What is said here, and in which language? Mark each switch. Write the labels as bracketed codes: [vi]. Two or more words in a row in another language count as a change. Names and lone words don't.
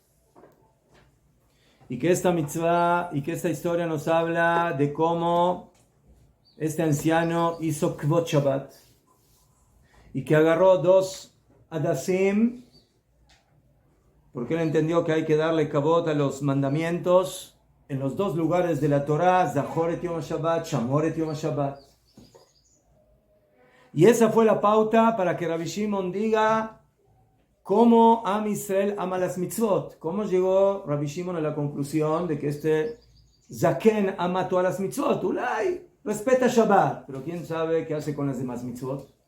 [es] y que esta historia nos habla de cómo este anciano hizo [he] כבוד שבת, [es] y que agarró 2 Adasim, porque él entendió que hay que darle kavod a los mandamientos en los 2 lugares de la Torah, [he] זכור את יום שבת, שמור את יום שבת. [es] Y esa fue la pauta para que Rabbi Shimon diga cómo Am Israel ama las mitzvot. ¿Cómo llegó Rabbi Shimon a la conclusión de que este Zaken ama todas las mitzvot? Ulay, respeta Shabbat, pero quién sabe qué hace con las demás mitzvot.